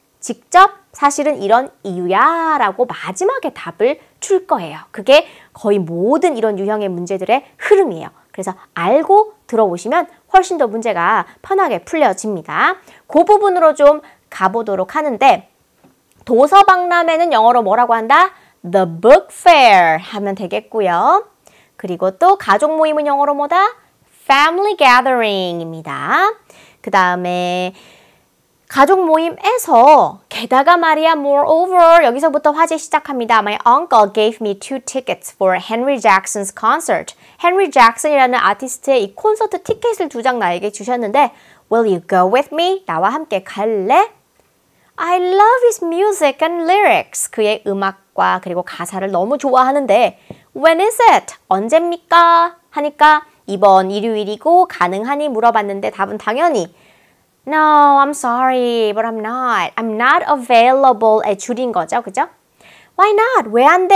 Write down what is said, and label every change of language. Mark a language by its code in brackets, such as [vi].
[ko] 직접 사실은 이런 이유야 라고 마지막에 답을 줄 거예요. 그게 거의 모든 이런 유형의 문제들의 흐름이에요. 그래서 알고 들어오시면 훨씬 더 문제가 편하게 풀려집니다. 그 부분으로 좀 가보도록 하는데 도서박람회는 영어로 뭐라고 한다? [en] The book fair 하면 되겠고요. [ko] 그리고 또 가족 모임은 영어로 뭐다? [en] Family gathering입니다. [ko] 그 다음에 가족 모임에서 게다가 말이야 moreover 여기서부터 화제 시작합니다. [en] My uncle gave me 2 tickets for Henry Jackson's concert. [ko] 헨리 잭슨이라는 아티스트의 이 콘서트 티켓을 2장 나에게 주셨는데 [en] Will you go with me? [ko] 나와 함께 갈래? [en] I love his music and lyrics. [ko] 그의 음악과 그리고 가사를 너무 좋아하는데 [en] When is it? [ko] 언제입니까? 하니까 이번 일요일이고 가능하니 물어봤는데 답은 당연히 [en] No, I'm sorry, but I'm not. I'm not available에 [ko] 줄인 거죠. 그죠? [en] Why not? [ko] 왜 안 돼?